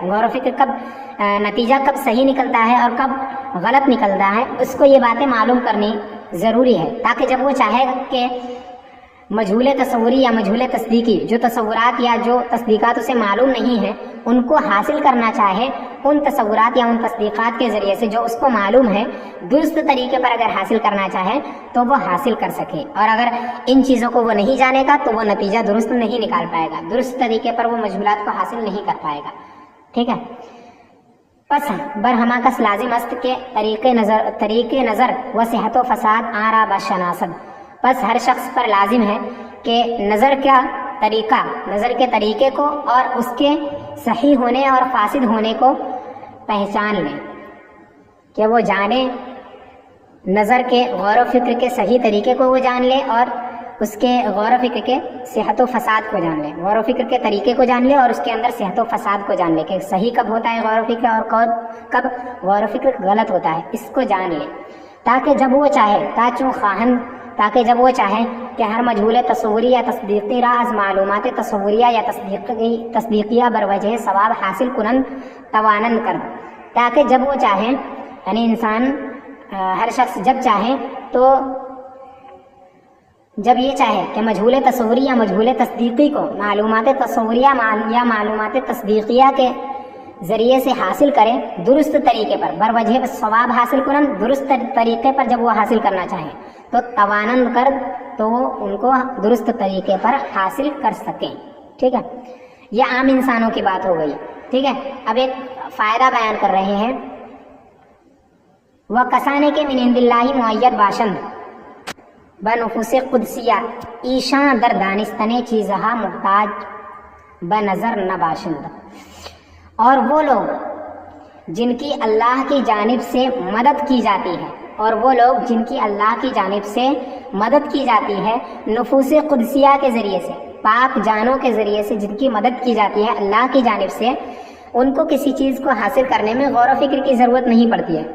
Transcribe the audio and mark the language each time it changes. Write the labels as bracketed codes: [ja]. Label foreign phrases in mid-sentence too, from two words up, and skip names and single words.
[ur] غور و فکر کب نتیجہ کب صحیح نکلتا ہے اور کب غلط نکلتا ہے، اس کو یہ باتیں معلوم کرنی ضروری ہے تاکہ جب وہ چاہے کہ مجہول تصوری یا مجہول تصدیقی جو تصورات یا جو تصدیقات اسے معلوم نہیں ہیں ان کو حاصل کرنا چاہے، ان تصورات یا ان تصدیقات کے ذریعے سے جو اس کو معلوم ہے درست طریقے پر اگر حاصل کرنا چاہے تو وہ حاصل کر سکے. اور اگر ان چیزوں کو وہ نہیں جانے گا تو وہ نتیجہ درست نہیں نکال پائے گا، درست طریقے پر وہ مجہولات کو حاصل نہیں کر پائے گا. ٹھیک ہے، [fa] پس بر ہماکس لازم است کے طریق نظر و صحت و فساد آرا بشناسد. [ur] بس ہر شخص پر لازم ہے کہ نظر کے طریقے کو اور اس کے صحیح ہونے اور فاسد ہونے کو پہچان لے، کہ وہ جانے نظر کے غور و فکر کے صحیح طریقے کو وہ جان لے اور اس کے غور و فکر کے صحت و فساد کو جان لے، غور و فکر کے طریقے کو جان لے اور اس کے اندر صحت و فساد کو جان لے کہ صحیح کب ہوتا ہے غور و فکر اور کب غور و فکر غلط ہوتا ہے، اس کو جان لے تاکہ جب وہ چاہے کہ [fa] ہر مجہول تصوری یا تصدیقی را از معلومات تصوریہ یا تصدیقیہ بروجہ ثواب حاصل کنند توانند کرد، [ur] تاکہ جب وہ چاہے یعنی انسان ہر شخص جب چاہے تو جب یہ چاہے کہ مجہول تصوری یا مجہول تصدیقی کو معلومات تصوریہ یا معلومات تصدیقیہ کے ذریعے سے حاصل کرے درست طریقے پر [fa] بروجہ ثواب حاصل کنند، [ur] درست طریقے پر جب وہ حاصل کرنا چاہے تو [fa] توانند کر [ur] تو وہ ان کو درست طریقے پر حاصل کر سکیں. ٹھیک ہے، یہ عام انسانوں کی بات ہو گئی. ٹھیک ہے، اب ایک فائدہ بیان کر رہے ہیں. [fa] وہ کسانے کے من عند اللہ معید باشند بنفوس قدسیہ ایشاں در دانستنے چیزہا محتاج بنظر نہ باشند. [ur] اور وہ لوگ جن کی اللہ کی جانب سے مدد کی جاتی ہے، اور وہ لوگ جن کی اللہ کی جانب سے مدد کی جاتی ہے نفوس قدسیہ کے ذریعے سے، پاک جانوں کے ذریعے سے جن کی مدد کی جاتی ہے اللہ کی جانب سے، ان کو کسی چیز کو حاصل کرنے میں غور و فکر کی ضرورت نہیں پڑتی ہے.